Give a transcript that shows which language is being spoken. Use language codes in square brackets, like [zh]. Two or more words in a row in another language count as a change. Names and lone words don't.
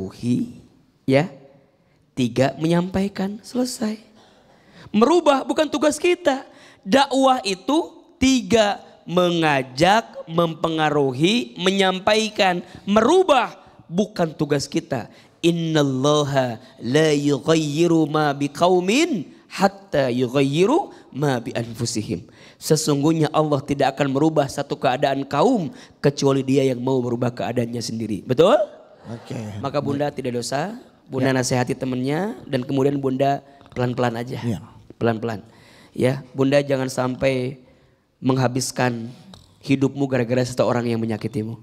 [id] Ya. 3, menyampaikan. Selesai. Merubah bukan tugas kita. Dakwah itu 3, mengajak, mempengaruhi, menyampaikan. Merubah bukan tugas kita. [ar] إن الله لا يغير ما بقوم حتى يغيروا ما بأنفسهم. [id] Sesungguhnya Allah tidak akan merubah satu keadaan kaum kecuali Dia yang mau merubah keadaannya sendiri. Betul? Oke. Maka Bunda tidak dosa, Bunda nasihati temannya dan kemudian Bunda pelan-pelan aja. Ya. Pelan-pelan. Ya, Bunda jangan sampai menghabiskan hidupmu gara-gara seseorang yang menyakitimu.